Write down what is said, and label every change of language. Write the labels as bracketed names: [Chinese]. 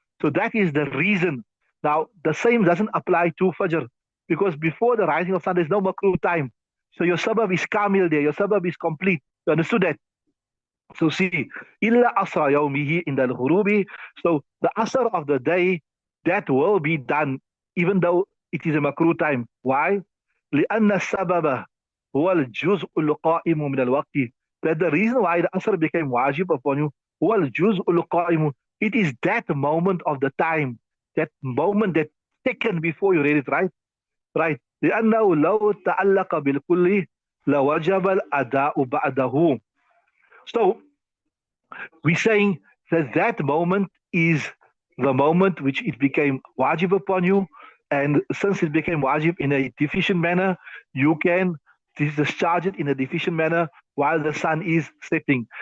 [English] So that is the reason. Now, the same doesn't apply to Fajr because before the rising of sun, there's no makruh time. So your sabab is kamil there, your sabab is complete. You understood that? So see, [Arabic] illa asra yawmihi [English] in the ghurubi. So the asr of the day, that will be done even though it is a makruh time. Why? [Arabic] لأن السبب هو الجزء القائم من الوقت. [English] That the reason why the asr became wajib upon you, [Arabic] هو الجزء القائم. [English] It is that moment of the time, that moment, that second before you read it, right? Right. [Arabic] لأنه لو تعلق بالكل لوجب الأداء بعده. [English] So we're saying that that moment is the moment which it became wajib upon you, and since it became wajib in a deficient manner, you can discharge it in a deficient manner while the sun is setting.